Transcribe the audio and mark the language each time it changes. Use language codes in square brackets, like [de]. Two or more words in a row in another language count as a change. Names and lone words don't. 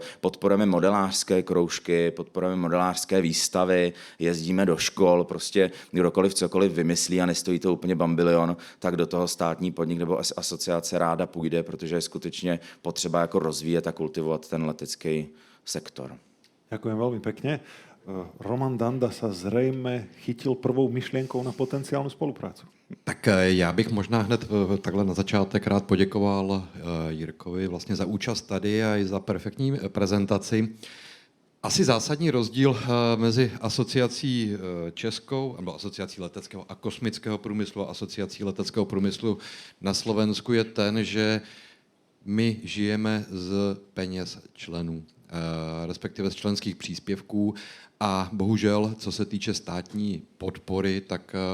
[cs] Podporujeme modelářské kroužky, podporujeme modelářské výstavy, jezdíme do škol, prostě kdokoliv cokoliv vymyslí a nestojí to úplně bambilion, tak do toho státní podnik nebo asociace ráda půjde, protože je skutečně potřeba jako rozvíjet a kultivovat ten letecký sektor. [sk] Ďakujem veľmi pekne. Roman Danda sa zrejme chytil prvou myšlienkou na potenciálnu spoluprácu. [cs] Tak já bych možná hned takhle na začátek rád poděkoval Jirkovi vlastně za účast tady a i za perfektní prezentaci. Asi zásadní rozdíl mezi asociací českou, nebo asociací leteckého a kosmického průmyslu a asociací leteckého průmyslu na Slovensku je ten, že my žijeme z peněz členů, respektive z členských příspěvků a bohužel, co se týče státní podpory, tak